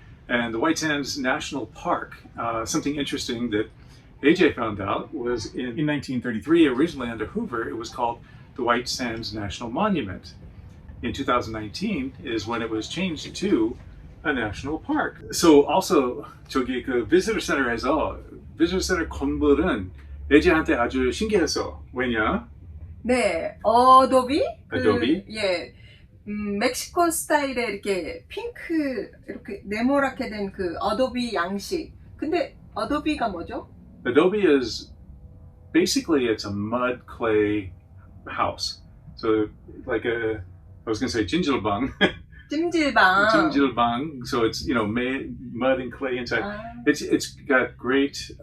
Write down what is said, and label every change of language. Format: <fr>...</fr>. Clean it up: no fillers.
<en>And the White Sands National Park, something interesting that AJ found out was in 1933, originally under Hoover, it was called the White Sands National Monument. In 2019 is when it was changed to a national park. So also</en> <ko>저기 그 visitor center에서 visitor center 건물은 AJ한테 아주 신기했어. 왜냐? 네, 어도비? 어도비? 예. 멕시코 스타일의 이렇게 핑크 이렇게 네모랗게 된 그 어도비 양식. 근데 어도비가 뭐죠?</ko> <en>Adobe is basically it's a mud clay house. So like I was going to say 찜질방.</en> <ko>찜질방. 찜질방.</ko> <en>So it's mud and clay inside. It's got great.</en>